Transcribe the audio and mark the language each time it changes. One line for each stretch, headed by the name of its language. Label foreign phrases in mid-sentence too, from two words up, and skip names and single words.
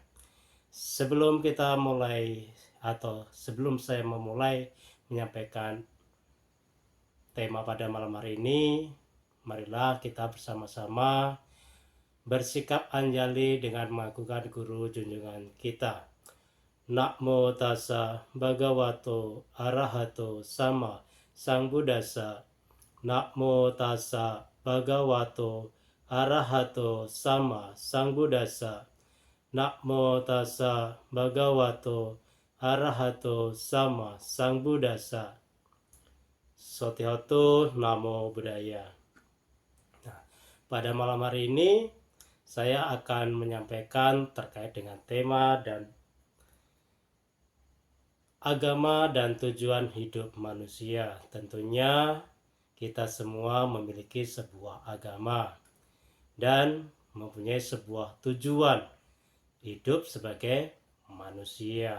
Indonesian: Sebelum kita mulai atau sebelum saya memulai menyampaikan tema pada malam hari ini, marilah kita bersama-sama bersikap anjali dengan mengagukan guru junjungan kita.
Pali: Namo tassa bhagavato arahato sama sang buddhasa. Namo tassa bhagavato arahato sama sang buddhasa. Namo tassa bhagavato arahato sama sang buddhasa. Sotihotu namo buddhaya.
Indonesian: Nah, pada malam hari ini saya akan menyampaikan terkait dengan tema dan agama dan tujuan hidup manusia. Tentunya kita semua memiliki sebuah agama dan mempunyai sebuah tujuan hidup sebagai manusia.